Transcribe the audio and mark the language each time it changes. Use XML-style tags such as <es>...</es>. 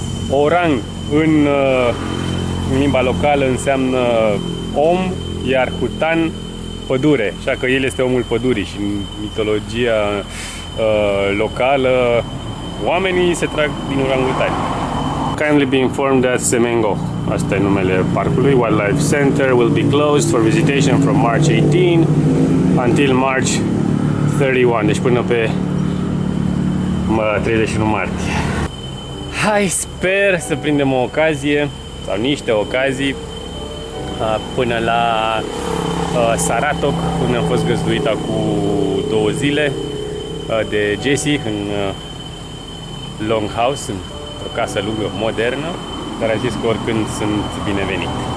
<ro>Orang în limba locală înseamnă om, iar hutan pădure. Așa că el este omul pădurii și în mitologia locală oamenii se trag din orangutani.</ro> <en>Kindly be informed that Semengo,</en> <ro>asta e numele parcului,</ro> <en>Wildlife Center, will be closed for visitation from March 18 until March 31,</en> <ro>deci până pe 31 martie. Hai, sper să prindem o ocazie sau niște ocazii până la Saratok, unde am fost găzduit acum 2 zile de Jesse în Longhouse, o casă lungă, modernă, dar a zis că oricând sunt binevenit.</ro>